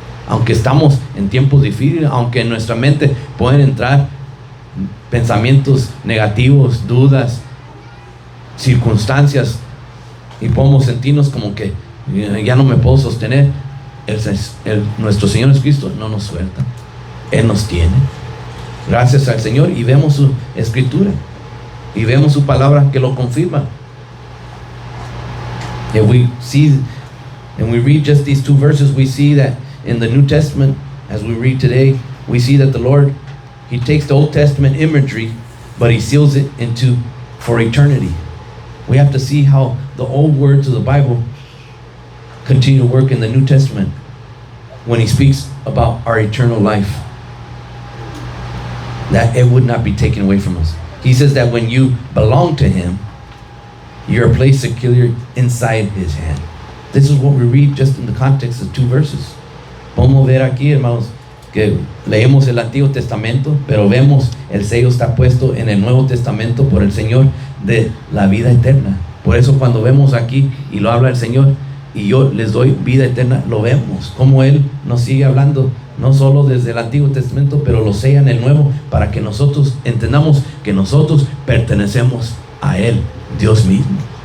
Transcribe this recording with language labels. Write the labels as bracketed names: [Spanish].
[Spanish] Aunque estamos en tiempos difíciles, aunque en nuestra mente pueden entrar pensamientos negativos, dudas, circunstancias, y podemos sentirnos como que ya no me puedo sostener, nuestro Señor Jesucristo no nos suelta, Él nos tiene. Gracias al Señor, y vemos su escritura y vemos su palabra que lo confirma. [English] And we see, and we read just these 2 verses, we see that in the New Testament, as we read today, we see that the Lord, He takes the Old Testament imagery, but He seals it into for eternity. We have to see how the old words of the Bible continue to work in the New Testament when He speaks about our eternal life, that it would not be taken away from us. He says that when you belong to Him, You're placed securely inside His hand. This is what we read just in the context of 2 verses. [Spanish] Podemos ver aquí, hermanos, que leemos el Antiguo Testamento, pero vemos el sello está puesto en el Nuevo Testamento por el Señor de la vida eterna. Por eso cuando vemos aquí y lo habla el Señor y yo les doy vida eterna, lo vemos como Él nos sigue hablando, no solo desde el Antiguo Testamento, pero lo sella en el Nuevo, para que nosotros entendamos que nosotros pertenecemos a Él, Dios mismo.